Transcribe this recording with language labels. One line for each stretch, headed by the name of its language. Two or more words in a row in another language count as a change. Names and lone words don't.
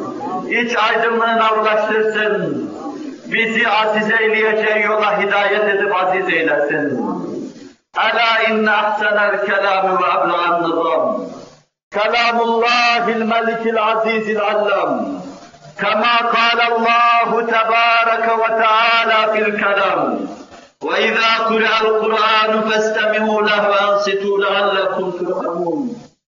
Turkish: İç aydınlığına ulaştırsın. Bizi aziz eyleyeceği yola hidayet edip aziz eylesin.
Arabic: ألا إن أحسن الكلام وأبلغ النظام. كلام الله الملك العزيز العلام. كما قال الله تبارك وتعالى في الكلام. وَإِذَا قُرِئَ الْقُرْآنُ فَاسْتَمِعُوا لَهُ وَأَنصِتُوا لَعَلَّكُمْ تُرْحَمُونَ